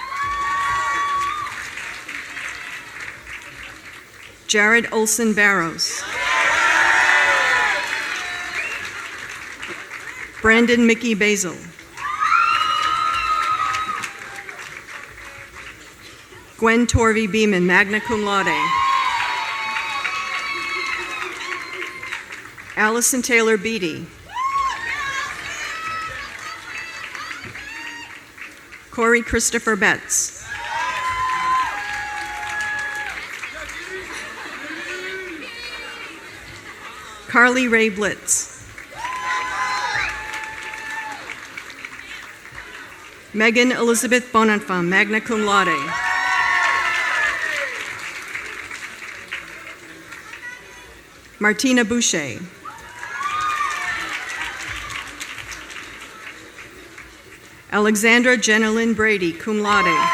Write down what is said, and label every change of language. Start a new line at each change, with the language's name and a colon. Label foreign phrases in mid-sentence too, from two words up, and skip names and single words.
English: Jared Olson Barros. Brandon Mickey Basil. Gwen Torvey Beeman,
Latin: magna cum laude.
English: Allison Taylor Beatty. Corey Christopher Betts. Carly Ray Blitz. Megan Elizabeth Bonenfant,
Latin: magna cum laude.
English: Martina Boucher. Alexandra Jenilyn Brady,
Latin: cum laude.